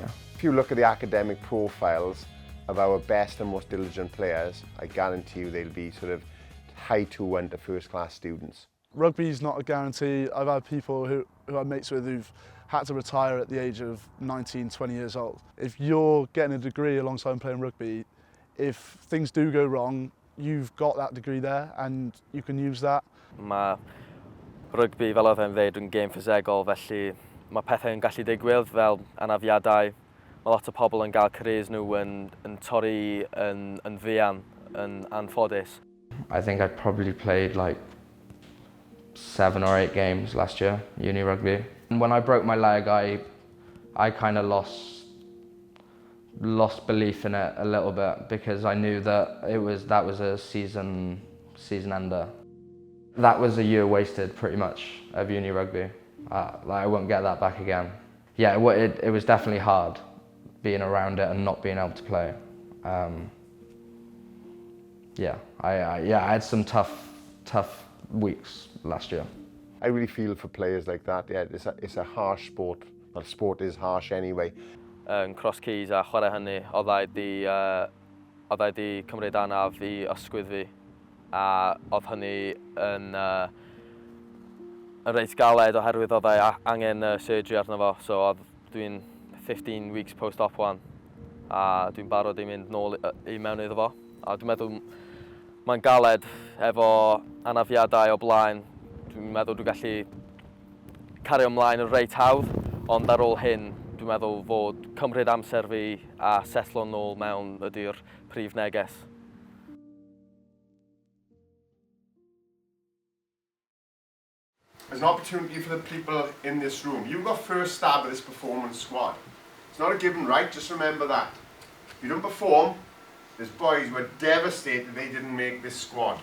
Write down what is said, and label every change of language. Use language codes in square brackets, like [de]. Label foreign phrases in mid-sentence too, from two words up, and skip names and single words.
[en] If you look at the academic profiles of our best and most diligent players, I guarantee you they'll be sort of high 2-1 to first class students. Rugby's not a guarantee. I've had people who I'm mates with who've had to retire at the age of 19, 20 years old. If you're getting a degree alongside playing rugby, if things do go wrong, you've got that degree there and you can use that. [cy] Mae rugby, fel oedd e'n dweud, yn gêm ffysegol, felly mae pethau'n gallu digwydd fel anafiadau. Mae lot o pobl yn cael careers nhw yn torri yn fuan, yn anffodus. [en] I think I probably played like 7 or 8 games last year, uni rugby. And when I broke my leg, I kind of lost belief in it a little bit because I knew that that was a season ender. That was a year wasted pretty much of uni rugby. I won't get that back again. Yeah, it was definitely hard being around it and not being able to play. I had some tough weeks last year. I really feel for players like that. Yeah, it's a harsh sport. Well, sport is harsh anyway. [cy] Yn Cross Keys a chwarae hynny, oedd di cymryd anaf i ysgwydd fi, a oedd hynny yn reit galed oherwydd oedd angen surgery arno fo, so oedd dwi'n 15 [en] weeks post-op [cy] wan, a dwi'n barod i mynd nôl i mewn iddo fo. A dwi'n meddwl mae'n galed efo anafiadau o blaen. Dwi'n meddwl dwi'n gallu cario ymlaen yn reit hawdd, ond ar ôl hyn, dwi'n meddwl fod cymryd amser fi a setlo nôl mewn ydy'r prif neges. [en] There's an opportunity for the people in this room. You got first stab at this performance squad. It's not a given right, just remember that. If you don't perform, there's boys who are devastated they didn't make this squad.